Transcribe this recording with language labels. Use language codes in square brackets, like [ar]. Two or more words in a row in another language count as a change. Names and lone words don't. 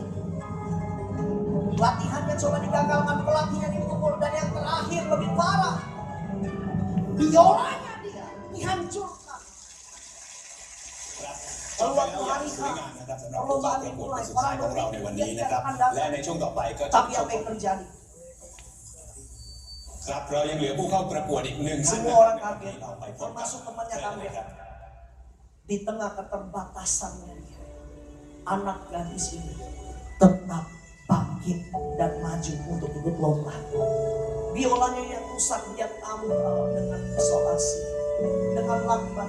[id] Latihannya coba digagalkan, pelatihnya dipukul, dan yang terakhir lebih parah, biolanya dia dihancurkan. Lalu waktu hari H, perlombaan dimulai, orang berpikir dia tidak akan datang. Tapi apa yang terjadi? [th] ครับเรายังเหลือผู้เข้าประกวดอีกหนึ่งท่าน [id] Semua orang kaget, termasuk temannya kaget. Di tengah keterbatasannya dia, anak gadis ini tetap bangkit dan maju untuk ikut lomba. Biolanya yang rusak dia tambal dengan isolasi, dengan lakban.